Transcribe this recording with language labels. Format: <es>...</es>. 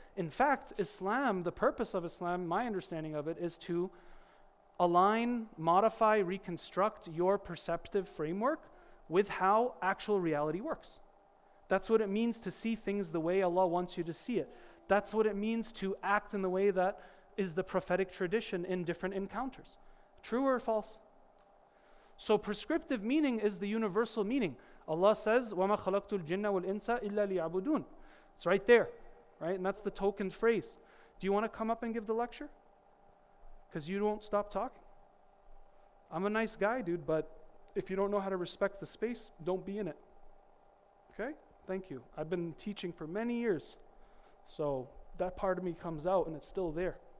<en>In fact, Islam, the purpose of Islam, my understanding of it, is to align, modify, reconstruct your perceptive framework with how actual reality works. That's what it means to see things the way Allah wants you to see it. That's what it means to act in the way that is the prophetic tradition in different encounters. True or false? So prescriptive meaning is the universal meaning.</en> <ar>Allah says, وَمَا خَلَقْتُ الْجِنَّ وَالْإِنسَ إِلَّا لِيَعْبُدُونَ.</ar> <en>It's right there, right? And that's the token phrase. Do you want to come up and give the lecture? Because you won't stop talking. I'm a nice guy, dude, but if you don't know how to respect the space, don't be in it. Okay? Thank you. I've been teaching for many years, so that part of me comes out and it's still there.</en>